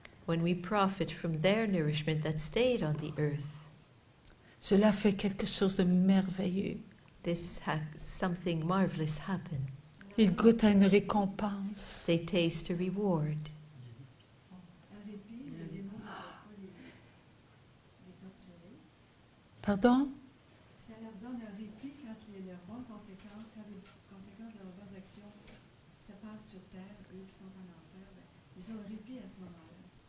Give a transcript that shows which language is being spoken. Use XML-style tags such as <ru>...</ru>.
<en>When we profit from their nourishment that stayed on the earth,</en> <fr>cela fait quelque chose de merveilleux.</fr> <en>something marvelous happen.</en> <fr>Ils goûtent à une récompense.</fr> <en>They taste a reward.</en> <fr>Un répit, le démon ne peut pas les torturer. Pardon? Ça leur donne un répit quand leurs bonnes conséquences, quand les conséquences de leurs bonnes actions se passent sur terre, eux qui sont en enfer, ils ont un répit à ce moment-là.</fr>